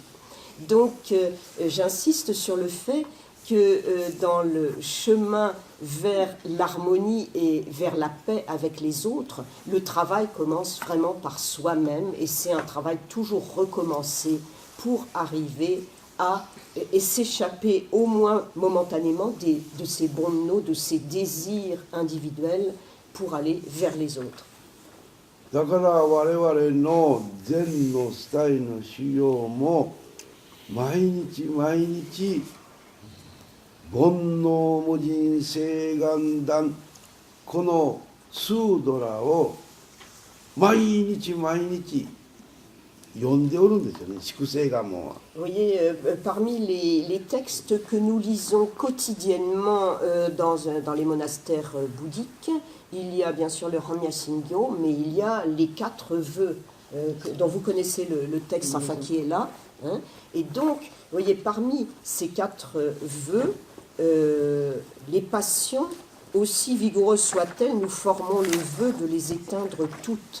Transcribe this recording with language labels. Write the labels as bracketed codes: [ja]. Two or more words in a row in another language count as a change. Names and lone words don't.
[fr] Donc j'insiste sur le fait que dans le chemin vers l'harmonie et vers la paix avec les autres, le travail commence vraiment par soi-même et c'est un travail toujours recommencé pour arriver à et s'échapper au moins momentanément de ces bonno, de ces désirs individuels pour aller vers les autres. [ja] だから我々の禅のスタイルの修行も毎日毎日煩悩無尽誓願断、このスードラを毎日毎日読んでおるんですよね、粛清願も。 [fr] Vous voyez, parmi les textes que nous lisons quotidiennement dans les monastères bouddhiques, il y a bien sûr le Ranya Singyo, mais il y a les 4 vœux dont vous connaissez le texte, enfin qui est là. Hein. Et donc, vous voyez, parmi ces 4 vœux, les passions, aussi vigoureuses soient-elles, nous formons le vœu de les éteindre toutes.